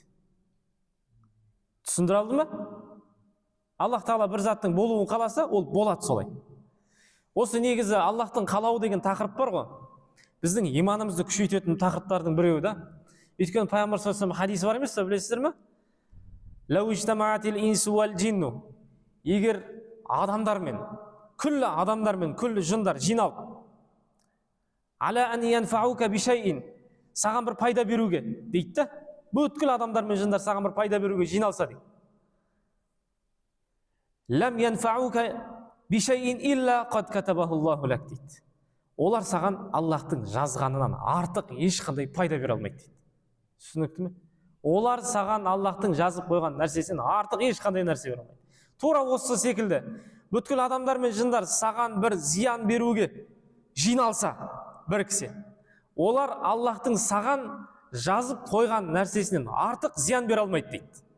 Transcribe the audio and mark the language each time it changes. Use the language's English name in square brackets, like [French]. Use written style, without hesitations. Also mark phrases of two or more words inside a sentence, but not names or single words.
[Kazakh] Түсіндіре алды ма? Аллах тағала бір заттың болуын қаласа, ол болады солай. Осы негізі Аллахтың қалауы деген тақырып бар ғой. Біздің иманымызды күшейтетін тақырыптардың біреуі да. Өйткені Пайғамбар [Arabic] صلى الله عليه وسلم [Kazakh] хадис бар емес пе, білесіздер ме? [Arabic] لو اجتمعت الإنس والجن. [Kazakh] Егер адамдар мен, күллі жындар жиналып, [Arabic] على أن ينفعوك بشيء, [Kazakh] саған бір пайда беруге дейді да. Бүткіл адамдар мен жындар саған бір пайда беруге жиналса дейді. [Arabic] لم ينفعوك بشيء إلا قد كتبه الله لك дейді. [Kazakh] Олар саған Аллахтың жазғанынан артық ешқандай пайда бере алмайды дейді. Түсінікті ме? Олар саған Аллахтың жазып қойған нәрсесінен артық ешқандай нәрсе бере алмайды. Тура осы секілді бүткіл адамдар мен жындар саған бір зиян беруге жиналса бір кісі, олар Аллахтың саған жазып қойған нәрсесінен артық зиян бере алмайды дейді.